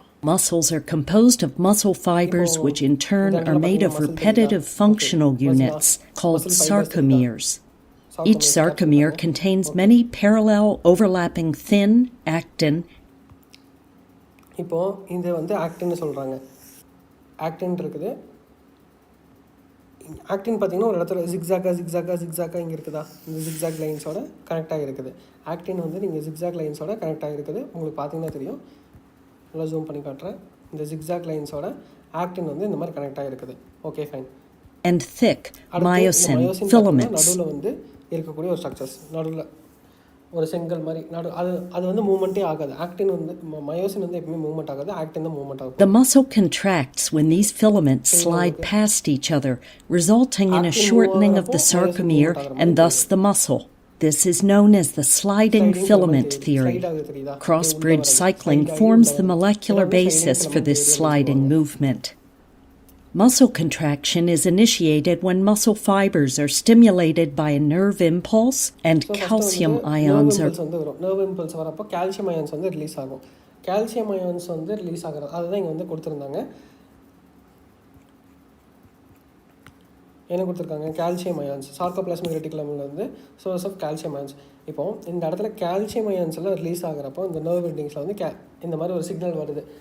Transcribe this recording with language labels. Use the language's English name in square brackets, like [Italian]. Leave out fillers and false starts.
[English] Muscles are composed of muscle fibers, which in turn are made of repetitive functional units called sarcomeres. Each sarcomere contains many parallel overlapping thin actin. [Tamil] இப்போது இது வந்து ஆக்டின்னு சொல்கிறாங்க. Actin இருக்குது. Actin பார்த்திங்கன்னா ஒரு இடத்துல ஜிக்ஸாக்காக இங்கே இருக்குதா, இந்த ஜிக்ஸாக் லைன்ஸோட கனெக்ட் ஆகிருக்குது. ஆக்டின் வந்து நீங்கள் ஜிக்ஸாக் லைன்ஸோட கனெக்ட் ஆகிருக்குது. உங்களுக்கு பார்த்தீங்கன்னா தெரியும், நல்லா ஜூம் பண்ணி காட்டுறேன். இந்த ஜிக்ஸாக் லைன்ஸோட ஆக்டின் வந்து இந்த மாதிரி கனெக்ட் ஆகிருக்குது. Okay, fine. [English] And thick myosin filaments. [Tamil] நடுவில் வந்து இருக்கக்கூடிய ஒரு ஸ்ட்ரக்சர்ஸ், நடுவில் ஒரு செங்கல் மாதிரி அது வந்து மூவ்மெண்ட்டே ஆகாது. ஆக்டின் வந்து மயோசின் வந்து எப்பவுமே மூவ்மெண்ட் ஆகாது, ஆக்டின் தான் மூவ்மெண்ட் ஆகும். [English] The muscle contracts when these filaments slide past each other, resulting in a shortening of the sarcomere and thus the muscle. This is known as the sliding filament theory. Cross-bridge cycling forms the molecular basis for this sliding movement. Muscle contraction is initiated when muscle fibers are stimulated by a nerve impulse and calcium ions are... [Tamil] nerve impulse வரப்போ calcium ions வந்து release ஆகும். calcium ions வந்து release ஆகிறது அதுதான் இங்கே வந்து கொடுத்துருந்தாங்க. என்ன கொடுத்துருக்காங்க, கால்சியம் அயான்ஸ். சார்கோபிளாஸ்மிக் ரெட்டிகுலமில் வந்து சோர்ஸ் ஆஃப் கால்சியம் அயான்ஸ். இப்போது இந்த இடத்துல கால்சியம் அயான்ஸ் எல்லாம் ரிலீஸ் ஆகிறப்போ இந்த நர்வ் எண்டிங்ஸில் வந்து இந்த மாதிரி ஒரு சிக்னல் வருது.